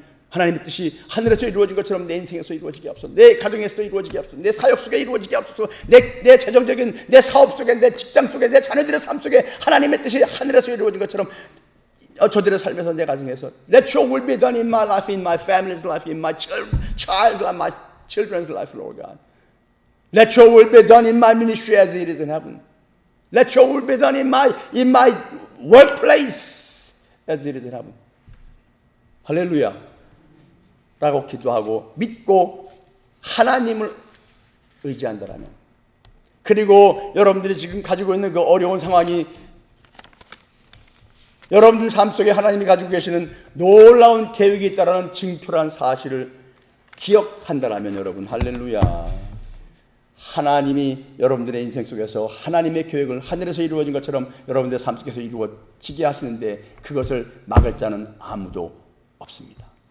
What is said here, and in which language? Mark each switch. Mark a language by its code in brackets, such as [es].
[ko] 하나님의 뜻이 하늘에서 이루어진 것처럼 내 인생에서 이루어지게 앞서 내 가정에서도 이루어지게 앞서 내 사역 속에 이루어지게 앞서서 내 재정적인 내 사업 속에 내 직장 속에 내 자녀들의 삶 속에 하나님의 뜻이 하늘에서 이루어진 것처럼 저들의 삶에서 내 가정에서 [en] Let your will be done in my life, in my family's life, in my child's life, my children's life, Lord God. Let your will be done in my ministry as it is in heaven. Let your will be done in my workplace as it is in heaven. [ko] 할렐루야. 라고 기도하고 믿고 하나님을 의지한다라면, 그리고 여러분들이 지금 가지고 있는 그 어려운 상황이 여러분들 삶 속에 하나님이 가지고 계시는 놀라운 계획이 있다라는 증표란 사실을 기억한다라면 여러분 할렐루야, 하나님이 여러분들의 인생 속에서 하나님의 계획을 하늘에서 이루어진 것처럼 여러분들의 삶 속에서 이루어지게 하시는데 그것을 막을 자는 아무도 없습니다.